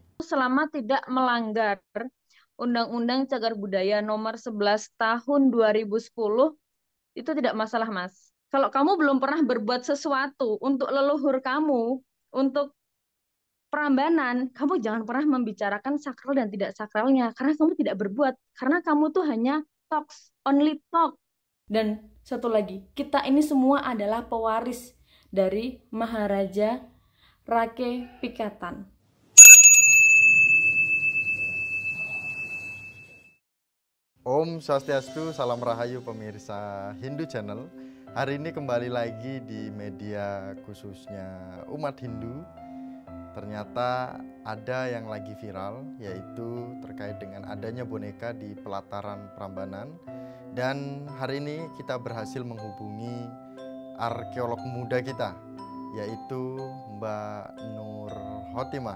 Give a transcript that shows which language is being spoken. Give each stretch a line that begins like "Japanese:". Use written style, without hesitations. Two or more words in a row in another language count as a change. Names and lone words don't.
Indonesian: Selama tidak melanggar Undang-Undang Cagar Budaya Nomor 11 Tahun 2010, itu tidak masalah, Mas. Kalau kamu belum pernah berbuat sesuatu untuk leluhur kamu, untuk Prambanan, kamu jangan pernah membicarakan sakral dan tidak sakralnya, karena kamu tidak berbuat, karena kamu tuh hanya talks,
English: only talk.
Indonesian: Dan satu lagi, kita ini semua adalah pewaris dari Maharaja Rake Pikatan. Om Swastiastu, salam rahayu pemirsa Hindu Channel. Hari ini kembali lagi di media khususnya umat Hindu. Ternyata ada yang lagi viral, yaitu terkait dengan adanya boneka di pelataran Prambanan. Dan hari ini kita berhasil menghubungi arkeolog muda kita, yaitu Mbak Nur Khotimah.